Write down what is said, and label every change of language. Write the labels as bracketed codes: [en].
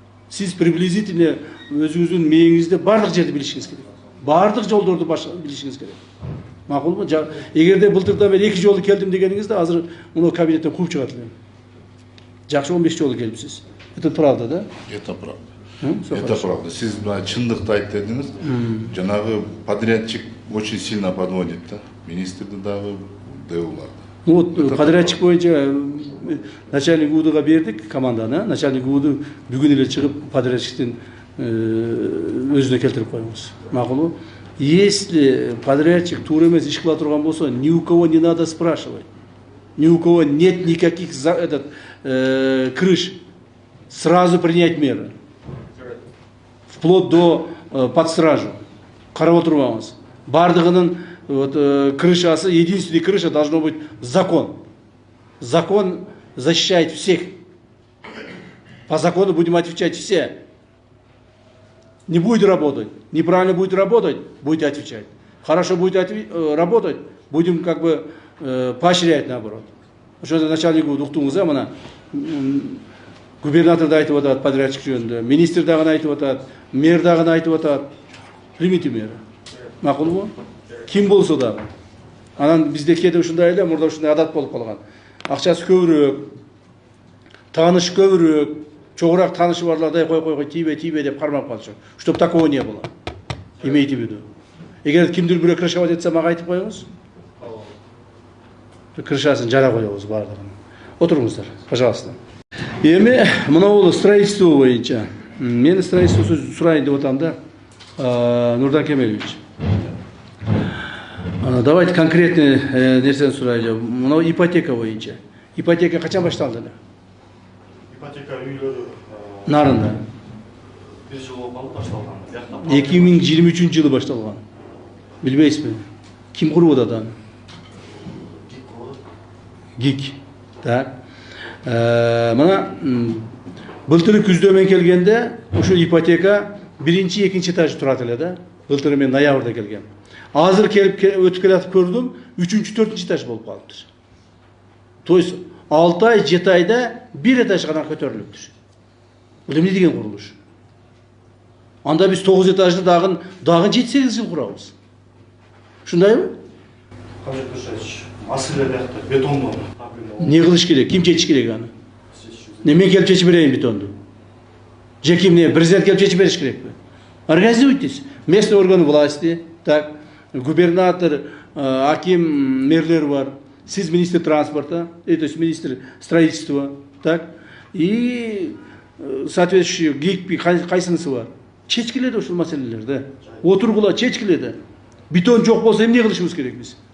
[ky] Сиз приблизительно өзүңүздүн мээңизде бардык жерди билишиңиз керек. Бардык жолдорду билишиңиз керек. Макулбу? Эгерде былтырдан бери 2 жолу келдим дегениңизде, азыр муну кабинеттен кууп чыгат элем. Жакшы 15 жолу келипсиз. [ru] Это правда, да? Это правда. Это правда. [ky] Сиз чындыкты айтып дедиңиз. [ru] Жанагы подрядчик очень сильно подводит, да? [ky] Министрди дагы, ДУларды. Ну вот подрядчик боюнча начальник УУДга бердик команданы, начальник УУДу бүгүн эле чыгып подрядчиктин өзүнө келтирип коюңуз. Макулбу? [ru] Если подрядчик [ky] туура эмес иш кыла турган болсо, [ru] ни у кого не надо спрашивать. Ни у кого нет никаких крыш. Сразу принять меры. Вплоть до под стражу. [ky] Карап отурбаңыз. Бардыгынын крышасы, [ru] единственная крыша должно быть закон. Закон защищает всех. По закону будем отвечать все. Не будет работать, неправильно будет работать, будете отвечать. Хорошо будет работать, будем как бы поощрять наоборот. Что это начальник уктуңуз, мына губернатор да айтып атат подрядчик жөнүндө, министр дагы айтып атат, мэр дагы айтып атат. Примите меры. Макулбу? Ким болсо дагы. [ky] Анан бизде кээде ушундай эле, мурда ушундай адат болуп калган. Акчасы көбүрөөк, тааныш көбүрөөк, чогуураак таанышы барлардай кой тийбе деп кармап калчу. [ru] Чтоб такого не было. Имейте в виду. [ky] Эгер кимдир бирөө крышавать этсе мага айтып коюңуз. Крышасын жара коебуз бардыгын. Отуруңуздар, пожалуйста. Эми мына бул строительство боюнча. Мен строительство сурайын деп атам да. Нурдан Кемелевич. [ru] Давайте конкретный [ky] нерсени сурайлы. Мына ипотека боюнча. Ипотека качан башталды? Ипотека үйлөрү Нарында. 1 жыл болуп башталган. 2023 жылы башталган. Билбейсизби? Ким куруп атат аны? ГИК. Так. Мына былтыр күздө мен келгенде ушул ипотека 1-2 этаж турат эле да. Былтыр мен ноябрда келгем. Азыр келип өтүп келатып көрдүм, 3-4 этаж болуп калыптыр. То есть 6 ай, 7 айда 1 этаж гана көтөрүлүптүр. Бул эмне деген курулуш? Анда биз 9 этажды дагы 7-8 жыл курабыз. Ушундайбы? Кажы Кыршаевич, маселе биякта бетондон проблема. Не кылыш керек? Ким чечиш керек аны? Не мен келип чечип берейин бетонду? Же ким не? Президент келип чечип бериш керекпи? [ru] Организуйтесь. Местный органы власти, так, губернатор, аким, [ky] мэрлер бар, сиз [ru] министр транспорта, то есть министр строительства, так, и соответствующий ГИК [ky] кайсынысы бар. Чечкиледи ушул маселелерди. Отургула чечкиледи. Бетон жок болсо эмне кылышыбыз керек биз?